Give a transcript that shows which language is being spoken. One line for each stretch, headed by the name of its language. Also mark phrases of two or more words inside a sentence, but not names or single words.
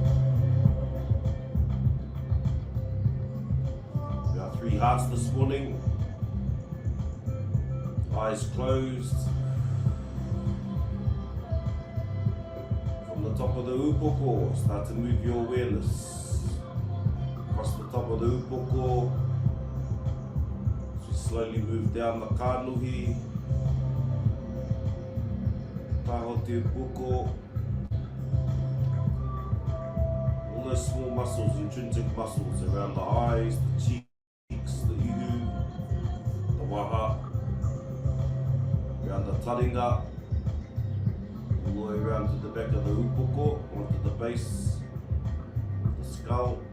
English: We have 3 hearts this morning, eyes closed. From the top of the upoko, start to move your awareness across the top of the upoko. So we slowly move down the kānuhi,
Māori: taho te upoko.
English: All those small muscles, intrinsic muscles around the eyes, the cheeks, the ihu, the waha, around the taringa, all the way around to the back of the upoko, onto the base of the skull.